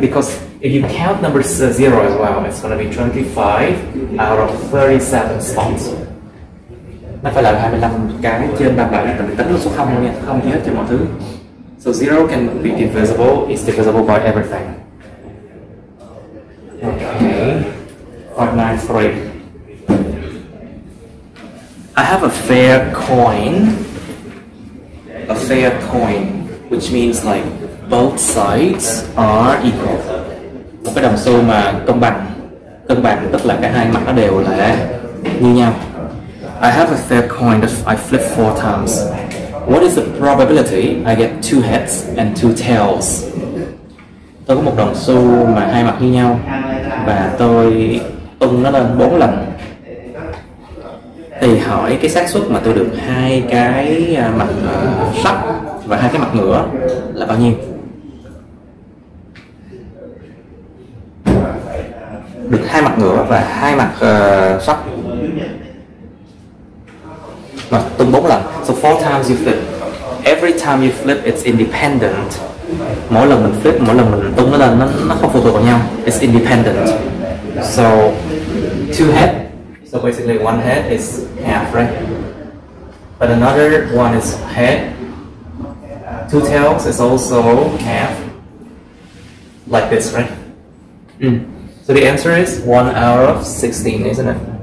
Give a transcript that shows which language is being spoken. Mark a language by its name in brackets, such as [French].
[English] Because if you count number 0 as well, it's going to be 25 out of 37 spots. [Vietnamese] Nó phải là 25 cái trên 37, tại vì tính là số 0 luôn nha, không chia hết cho mọi thứ. [English] So 0 can be divisible, it's divisible by everything. Okay, 593. I have a fair coin. A fair coin, which means like both sides are equal. [Vietnamese] Một cái đồng xu mà công bằng. Cân bằng tức là cả hai mặt nó đều là như nhau. [English] I have a fair coin that I flip 4 times. What is the probability I get 2 heads and 2 tails? [Vietnamese] Tôi có một đồng xu mà hai mặt như nhau và tôi tung nó lên 4 lần. Thì hỏi cái xác suất mà tôi được hai cái mặt sắt và hai cái mặt ngửa là bao nhiêu? Được hai mặt ngửa và hai mặt sắt mà tung 4 lần. [English] So 4 times you flip. Every time you flip it's independent. [Vietnamese] Mỗi lần mình flip, mỗi lần mình tung nó lên, nó không phụ thuộc vào nhau. [English] It's independent. So two head. So basically one head is half, right? But another one is head. Two tails is also half. Like this, right? So the answer is 1 out of 16, isn't it?